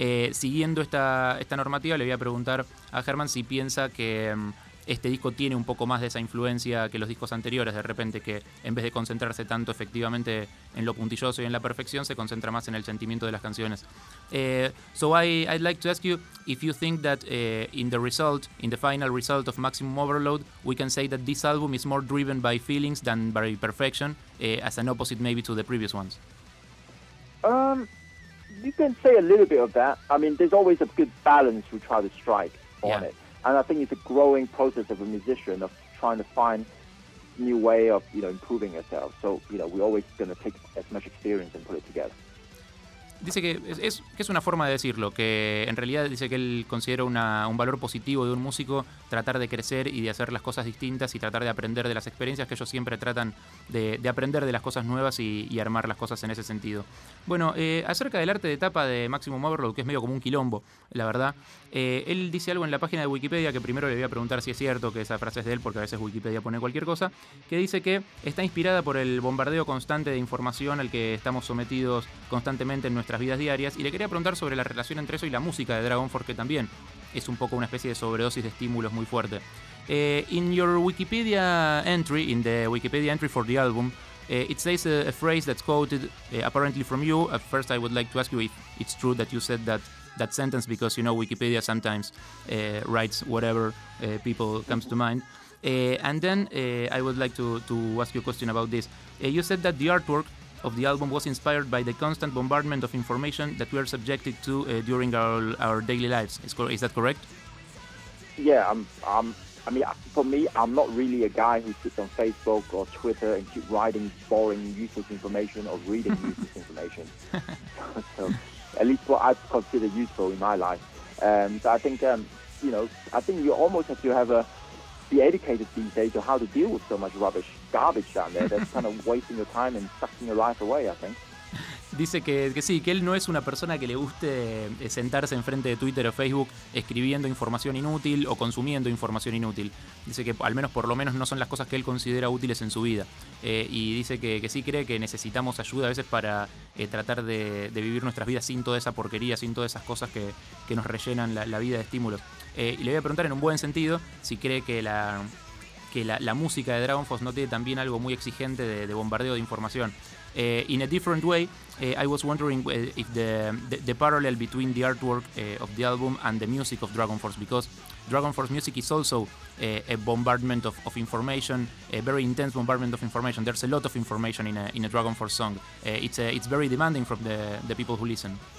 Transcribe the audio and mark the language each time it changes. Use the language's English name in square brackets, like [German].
[Spanish] Siguiendo esta normativa, le voy a preguntar a Herman si piensa que este disco tiene un poco más de esa influencia que los discos anteriores, de repente, que en vez de concentrarse tanto efectivamente en lo puntilloso y en la perfección, se concentra más en el sentimiento de las canciones. [English] So I'd like to ask you if you think that in the final result of Maximum Overload, we can say that this album is more driven by feelings than by perfection, as an opposite maybe to the previous ones. You can say a little bit of that. I mean, there's always a good balance we try to strike on it. And I think it's a growing process of a musician of trying to find new way of, you know, improving yourself. So, you know, we're always going to take as much experience and put it together. [Spanish] Dice que es una forma de decirlo, que en realidad dice que él considera un valor positivo de un músico tratar de crecer y de hacer las cosas distintas y tratar de aprender de las experiencias, que ellos siempre tratan de aprender de las cosas nuevas y armar las cosas en ese sentido. Bueno, acerca del arte de tapa de Maximum Overload, que es medio como un quilombo, la verdad, él dice algo en la página de Wikipedia, que primero le voy a preguntar si es cierto que esa frase es de él, porque a veces Wikipedia pone cualquier cosa, que dice que está inspirada por el bombardeo constante de información al que estamos sometidos constantemente en nuestras vidas diarias, y le quería preguntar sobre la relación entre eso y la música de Dragonforce, que también es un poco una especie de sobredosis de estímulos muy fuerte. [English] In your Wikipedia entry, in the Wikipedia entry for the album, it says a phrase that's quoted apparently from you. At first I would like to ask you if it's true that you said that that sentence because, you know, Wikipedia sometimes writes whatever people comes to mind. And then I would like to ask you a question about this. You said that the artwork of the album was inspired by the constant bombardment of information that we are subjected to during our daily lives. Is that correct? Yeah, I mean, for me, I'm not really a guy who sits on Facebook or Twitter and keep writing boring, useless information or reading useless information. So, at least what I consider useful in my life. So I think, you know, I think you almost have to have be educated these days on how to deal with so much rubbish, garbage down there. That's kind of wasting your time and sucking your life away, I think. [Spanish] Dice que sí, que él no es una persona que le guste sentarse enfrente de Twitter o Facebook escribiendo información inútil o consumiendo información inútil. Dice que al menos por lo menos no son las cosas que él considera útiles en su vida. Y dice que sí cree que necesitamos ayuda a veces para tratar de vivir nuestras vidas sin toda esa porquería, sin todas esas cosas que nos rellenan la vida de estímulos. Y le voy a preguntar en un buen sentido si cree que la música de Dragon Force no tiene también algo muy exigente de bombardeo de información. [English] In a different way, I was wondering if the parallel between the artwork of the album and the music of Dragon Force, because Dragon Force music is also a bombardment of information, a very intense bombardment of information. There's a lot of information in a Dragon Force song. It's very demanding from the people who listen.